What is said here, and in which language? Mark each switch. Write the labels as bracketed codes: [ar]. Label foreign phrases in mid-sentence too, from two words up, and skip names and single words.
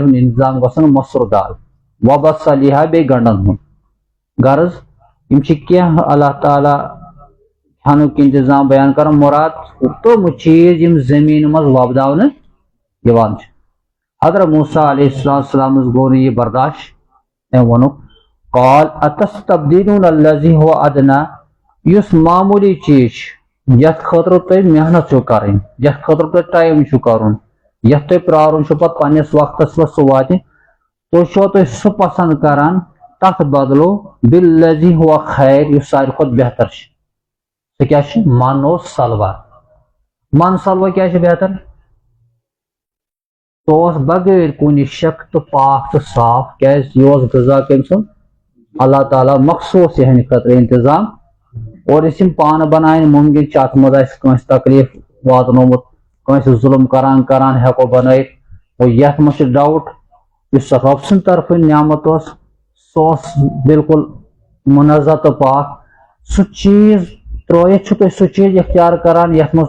[ks] ہُنٛد انتظام گژھُن مسر دال وبصلہا بیٚیہِ گنڈن ہُنٛد غرض یم چھِ کینٛہہ اللہ تعالیٰ کھینُک انتظام بیان کران مراد تم چیز یم زمین مز وبداونہٕ یوان چھِ حضرت موسیٰ [ar] علیہ السلام [ks] گوٚو نہٕ یہِ برداشت تٔمۍ ووٚنُکھ [ar] قال اتستبدلون الذی هو [ks] ادنى یُس معمولی چیز چھُ یتھ خٲطرٕ تُہۍ محنت چھو کرٕنۍ یتھ خٲطرٕ تُہۍ ٹایم چھو کرُن یتھ تُہۍ پرارُن چھو پتہٕ پننس وقتس پٮ۪ٹھ سُہ واتہِ تُہۍ چھو تُہۍ سُہ پسند کران تتھ بدلو [ar] بالذی هو خیر [ks] یُس ساروی کھۄتہٕ بہتر چھُ سُہ کیاہ چھُ من اور سلوا من سلوا کیاہ چھُ بہتر سُہ اوس بغیر کُنہِ شک تہٕ پاک تہٕ صاف کیازِ یہِ اوس غذا کٔمۍ سُنٛد اللہ تعالیٰ مخصوص یہنٛدِ خٲطرٕ انتظام اور یُس یِم پانہٕ بناین ممکن چھُ اتھ منٛز آسہِ کٲنٛسہِ تکلیف واتنومُت کٲنٛسہِ ظُلم کران ہیکو بنٲیِتھ اور یتھ منٛز چھُ ڈاوُٹ یُس رب سٕنٛدِ طرفہٕ نعمت اوس سُہ اوس بالکل منزہ تہٕ پاک سُہ چیز ترٲیِتھ چھُ تُہۍ سُہ چیز اختیار کران یتھ منٛز